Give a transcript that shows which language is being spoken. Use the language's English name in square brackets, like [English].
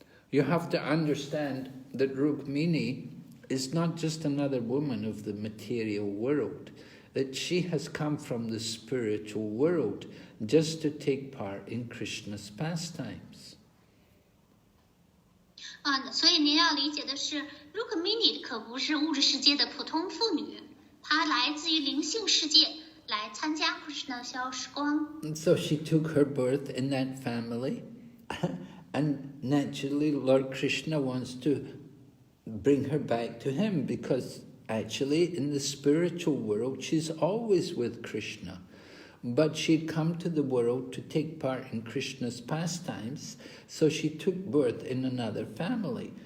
[English] You have to understand that Rukmini is not just another woman of the material world, that she has come from the spiritual world just to take part in Krishna's pastimes. [Chinese] 所以您要理解的是 Rukmini 可不是物质世界的普通妇女，她来自于灵性世界来参加 Krishna 消时光。 [English] And so she took her birth in that family, and naturally Lord Krishna wants to bring her back to him, because actually in the spiritual world she's always with Krishna. But she'd come to the world to take part in Krishna's pastimes, so she took birth in another family.